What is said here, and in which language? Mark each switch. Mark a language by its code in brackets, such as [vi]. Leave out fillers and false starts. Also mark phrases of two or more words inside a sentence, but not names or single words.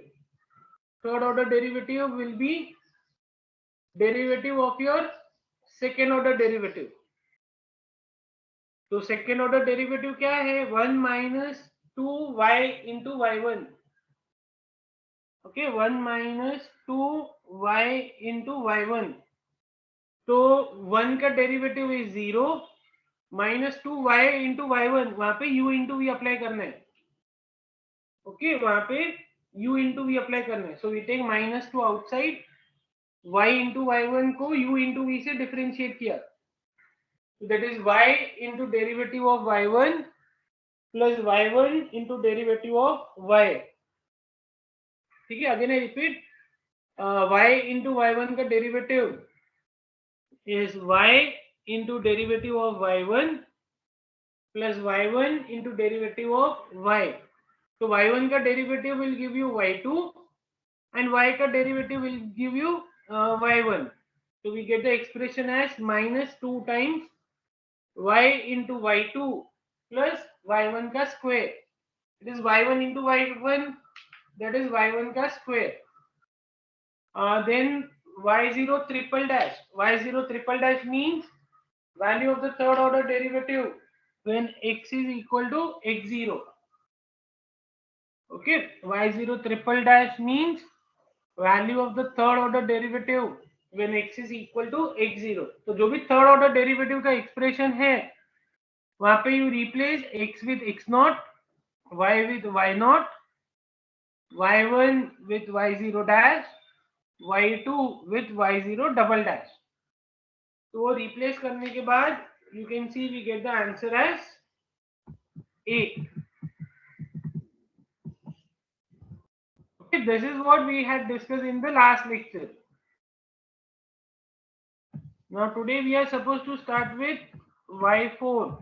[en] Third order derivative will be derivative of your second order derivative. [hi] तो [en] second order derivative [hi] क्या है? [en] 1 minus 2y into y1. Okay, 1 minus 2y into y1. [hi] तो 1 का [en] derivative is 0, minus 2y into y1, [hi] वहां पे [en] u into v apply [hi] करना है. ओके, वहां पे [en] u into v apply [hi] करना है. [en] so we take minus 2 outside, y into y1 [hi] को [en] u into v [hi] से डिफरेंशिएट किया. [en] that is y into derivative of y1 plus y1 into derivative of y. [hi] ठीक है, [en] again I repeat, y into y1 का डेरिवेटिव is y into derivative of y1 plus y1 into derivative of y. So y1 का derivative will give you y2 and y का derivative will give you y1. So we get the expression as minus 2 times y into y2 plus y1 का square. It is y1 into y1, that is y1 का square. Then y0 triple dash. Y0 triple dash means value of the third order derivative when x is equal to x0. Okay, y0 triple dash means value of the third order derivative when x is equal to x0. [hi] तो जो भी [en] third order derivative का expression [hi] है, वहां पे [en] you replace x with x naught, y with y naught, y1 with y0 dash, y2 with y0 double dash. [hi] तो वो रिप्लेस करने के बाद [en] you can see we get the answer as A. Okay, this is what we had discussed in the last lecture. Now today we are supposed to start with y4.